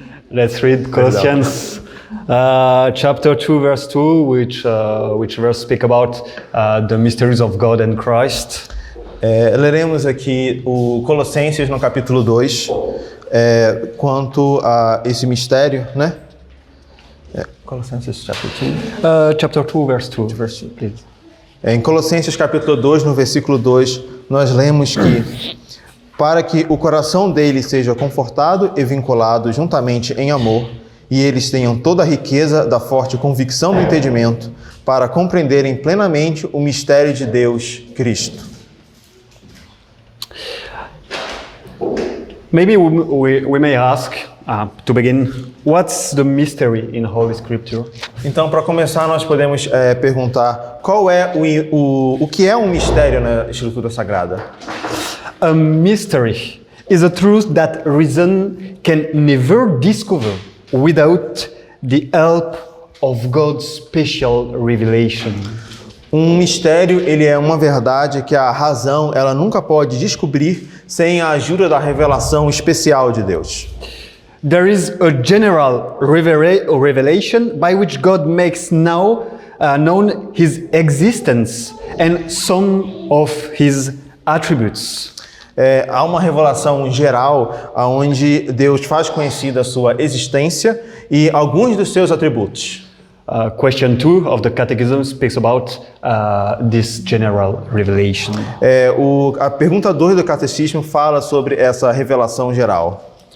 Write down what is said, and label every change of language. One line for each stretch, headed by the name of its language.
English: Let's read Colossians chapter 2 verse 2, which verse speak about the mysteries of God and Christ.
Portuguese: Leremos aqui o Colossenses no capítulo 2, quanto a esse mistério, né?
English: Colossenses chapter 2. Chapter 2 verse 2. Please.
Portuguese: Em Colossenses capítulo 2, no versículo 2, nós lemos que para que o coração deles seja confortado e vinculado juntamente em amor, e eles tenham toda a riqueza da forte convicção do entendimento, para compreenderem plenamente o mistério de Deus, Cristo.
English: Maybe we may ask, to begin, what's the mystery in Holy Scripture?
Portuguese: Então, para começar, nós podemos perguntar qual é o que é um mistério na Escritura Sagrada?
English: A mystery is a truth that reason can never discover without the help of God's special revelation.
Portuguese: Um mistério, ele é uma verdade que a razão ela nunca pode descobrir sem a ajuda da revelação especial de Deus.
English: There is a general revelation by which God makes now known His existence and some of His attributes.
Portuguese: Há uma revelação geral onde Deus faz conhecida a sua existência e alguns dos seus atributos.
English: Question 2 of the Catechism speaks about this general revelation.
Portuguese: A pergunta 2 do Catecismo fala sobre essa revelação geral.